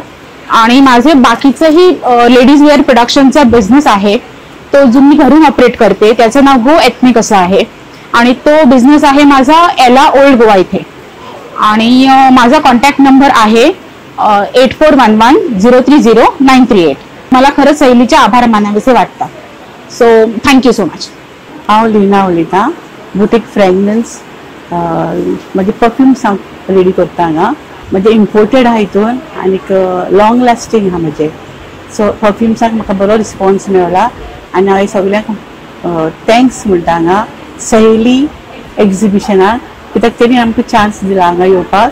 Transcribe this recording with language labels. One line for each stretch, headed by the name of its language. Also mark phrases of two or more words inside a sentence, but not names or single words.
Marathi: आणि माझे बाकीचंही
English: ladies wear
Marathi: प्रोडक्शनचा बिझनेस आहे, तो जो मी घरून ऑपरेट करते, त्याचं नाव गो एथनिक असं आहे. आणि तो बिझनेस आहे माझा एला ओल्ड गोवा इथे. आणि माझा कॉन्टॅक्ट नंबर आहे 8411030938. मला खरंच सहेलीचे आभार मानावेसे वाटतात.
English: so thank you so much.
Konkani: हांव लिना उलयतां. बुटीक फ्रेग्रन्स म्हणजे परफ्यूम रेडी करता हांगा. म्हणजे इम्पोर्टेड आहा हितून आनीक
English: long lasting
Konkani: आहा म्हणजे. सो परफ्युम्साक म्हाका बरो रिस्पॉन्स मेळ्ळा आनी हांवें सगळ्यांक थँक्स म्हणटा हांगा सहेली एक्झिबिशनाक, कित्याक तेणी आमकां चान्स दिला हांगा येवपाक.